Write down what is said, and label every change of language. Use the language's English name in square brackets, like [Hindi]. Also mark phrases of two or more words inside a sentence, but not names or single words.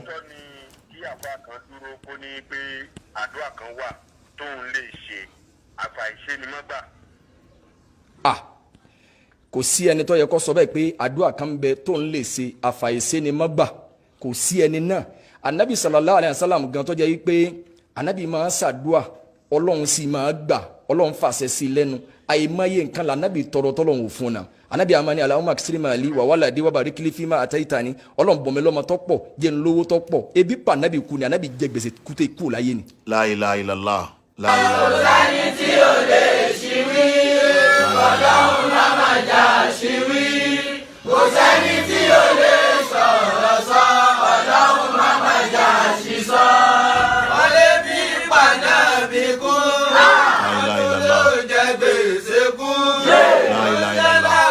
[Yoruba] Ṣé lóòótọ́ ni kí àfáà kan dúró kó ní pé àdúrà kan wà tóun lè ṣe, àfàìṣe ni má gbà? Ah, kò sí ẹni tó yẹ kó sọ bẹ́ẹ̀ pé àdúrà kan ń bẹ tóun lè ṣe, àfàìṣe ni má gbà. Kò sí ẹni náà. Ànábì [Arabic] صلى الله عليه وسلم [Yoruba] gan tó jẹ́ wípé Ànábì máa ń ṣàdúà, Ọlọ́run sì máa gbà, Ọlọ́run fàṣẹ sí i lẹ́nu. Àìmọye nǹkan lànábì tọrọ tọ́lọ́run ò fún un náà. Ànábì a máa ní, [Arabic] "اللهم أكثر مالي وولدي وبارك لي فيما أعطيتني." [Yoruba] Ọlọ́run bùn mí lọ́mọ tó pọ̀, jẹ́ n lówó tó pọ̀. Ebi pa Ànábì kú ni, Ànábì jẹ gbèsè kú tẹ kú láyé ni. [Arabic] لا إله إلا الله. لا إله إلا الله. [Yoruba] Kò sẹ́ni tí ò lè ṣìwí. Ọlọ́run má má jà ṣìwí. Kò sẹ́ni tí ò lè sọ̀rọ̀ sọ. Ọlọ́run má má jà ṣìsọ. Wọ́n lé bí padà bí kú. [Arabic] لا إله إلا الله. [Yoruba] Ló jẹ gbèsè kú. [Arabic] لا إله إلا الله.